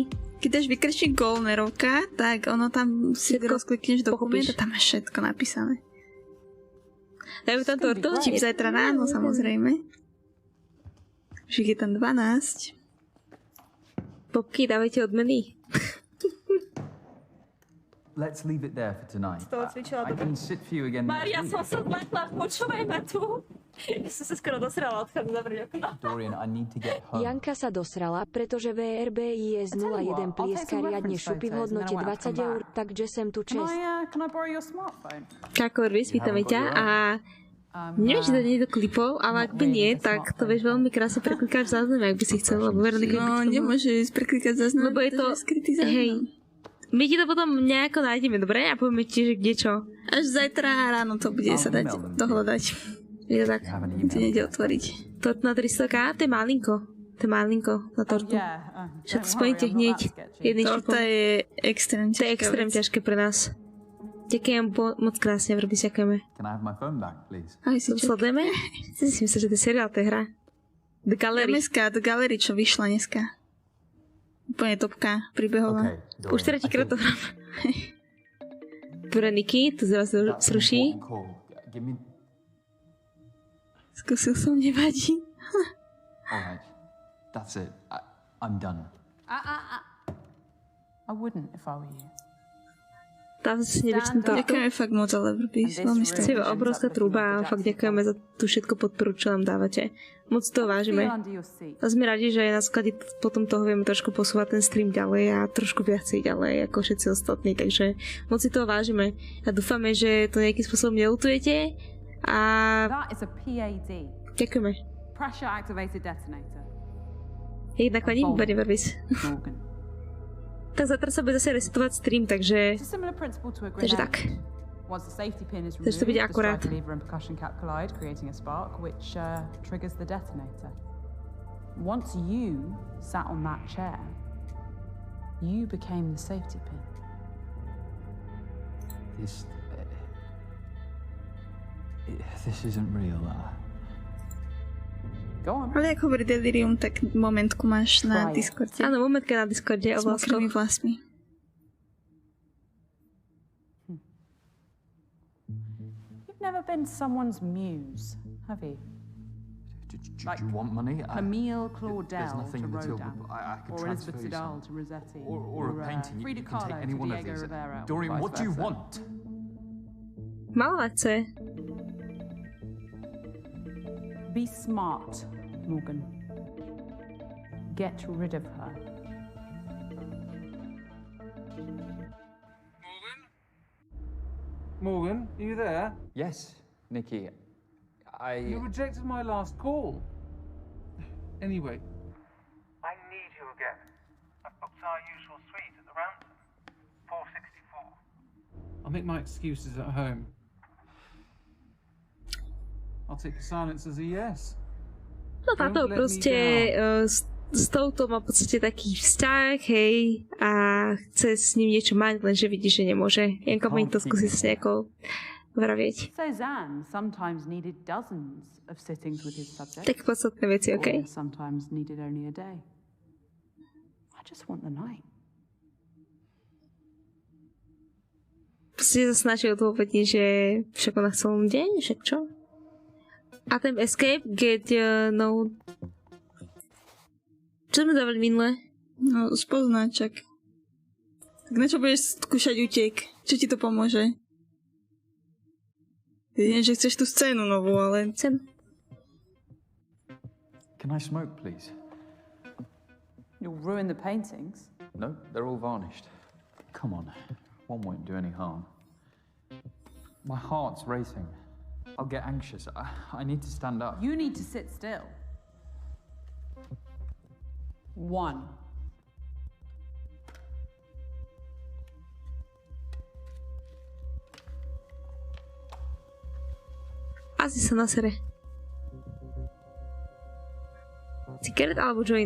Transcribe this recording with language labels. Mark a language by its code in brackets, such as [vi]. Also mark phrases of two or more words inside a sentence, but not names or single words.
[sk] Keď dáš vykrčiť Goldnerovka, tak ono tam si rozklikneš dokument a tam máš všetko napísané. Dajme tam tortu? Čip zajtra ráno, samozrejme. Však je tam 12. Popky, dávajte odmeny. [en] Let's leave it there for tonight. I can sit for you again Mária, next [sk] som [en] week. [sk] sa zletla, počúvaj ma tu. Ja som sa skoro dosrala, odchádzam zavrieť okno. [en] Dorian, I need to get home. [sk] Janka sa dosrala, pretože VRBIS 01 plieska riadne šupy v hodnote 20 eur, takže sem tu čest. [en] Can I borrow your smartphone? [sk] Kákovis, vítame ťa a neviem, či to nie je do klipov, ale ak by nie, tak to vieš veľmi krásne preklikať v zázname, ak by si chcel, lebo Veronika... No, nemôžeš preklikať záznam, lebo je to skrytý záznam. Hej, my ti to potom nejako nájdeme, dobre? A povieme ti, že kde čo. Až zajtra ráno to bude sa dať dohľadať. Je to tak, ti nejde otvoriť. Tort na 300k, to je malinko. To je malinko na tortu. Však to splníte hneď jedným šupom. Torta je extrém ťažké. To je extrém ťažké pre nás. Ďakujem moc krásne, Vrby, ďakujeme. [en] Can I have my phone back, please? [sk] Aj si sledujeme? Si si myslel, že to je seriál, to je hra. The Gallery. The Gallery, čo vyšla dneska. Úplne topka, príbehová. Okay, už tretíkrát to hrám. Pre Niky, to zrazu zruší. Skúsil som, nevadí. [en] Alright, that's it. I'm done. I wouldn't if I were you. [sk] Tam si nevyčnú to. Ďakujeme fakt moc, ale Vrby, veľmi stojí. To je obrovská trúba a fakt ďakujeme za tú všetko podporu, čo nám dávate. Moc to vážime. A sme radi, že na sklade potom toho vieme trošku posúvať ten stream ďalej a trošku viacej ďalej ako všetci ostatní, takže moc si toho vážime. A dúfame, že to nejakým spôsobom neľutujete a... [en] That is a PAD. [sk] Ďakujeme. [en] Pressure activated detonator. [sk] Jednak ani výborne, Verbis. Tak zatra sa bude zase resetovať stream, takže tak. Takže to bude akurát. [en] Once you sat on that chair, you became the safety pin. This isn't real. [sk] Ale ako hovorí Delirium, tak momentku máš na Discorde. Áno, momentka na Discorde o s mokrými vlasmi. [en] You've never been someone's muse, have you? Do you want money? Camille Claudel nothing to in the till, Rodin, but I could or transfer Elizabeth you Siddal some. to Rossetti, Or a painting. Frida You can take Kahlo any to one of Diego these. Rivera, Dorian, or what do you vice versa. want? [sk] Malovať chce. [en] Be smart, Morgan. Get rid of her. Morgan, are you there? Yes, Nikki. You rejected my last call. Anyway. I need you again. I've booked our usual suite at the Ransom. 464. I'll make my excuses at home. I'll take the silence as a yes. [sk] No táto proste s touto má v podstate taký vzťah, hej, a chce s ním niečo mať, lenže vidí, že nemôže. Janka mi to skúsi sa nejako vravieť. [en] Cezanne sometimes needed dozens of sittings with his subjects. [sk] Tak podstatné veci, okej? [en] Sometimes needed only a day. I just want the night. [sk] Si sa snažil odôvodniť, že však ona chcel deň, však čo? A ten [en] escape, get no... [sk] Čo sme dávali minule? No, spoznáčak. Tak na čo budeš skúšať utek? Čo ti to pomôže? Jedine, že chceš tú scénu novú, ale... Chcem. [en] Can I smoke, please? You'll ruin the paintings. No, they're all varnished. Come on, one won't do any harm. My heart's racing. I'll get anxious. I need to stand up. You need to sit still. 1. [sk] Asi sa nasere. Cigareta alebo joint?